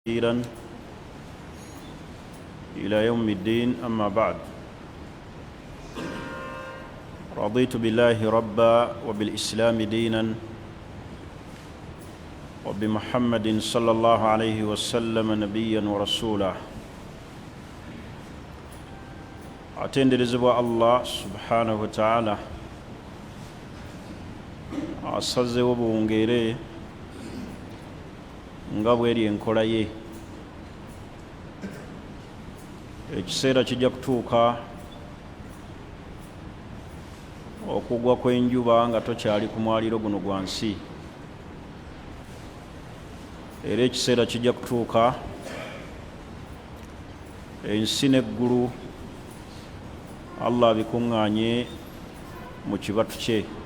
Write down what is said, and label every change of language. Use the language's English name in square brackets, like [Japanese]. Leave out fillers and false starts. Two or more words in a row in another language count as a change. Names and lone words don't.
[Arabic] كثيرا إلى يوم الدين. أما بعد، رضيت بالله ربا وبالإسلام دينا وبمحمد صلى الله عليه وسلم نبيا ورسولا. [Ganda] atenderezebwa Allah [Arabic] سبحانه وتعالى [Ganda] asazeewo buwungeere nga bweri enkola ye. Ekiseera kijja kutuuka okugwa kw'enjuba nga tokyali ku mwaliro guno gwa nsi, era ekiseera kijja kutuuka ensi n'eggulu Allah abikuŋŋaanye mu kibatu kye.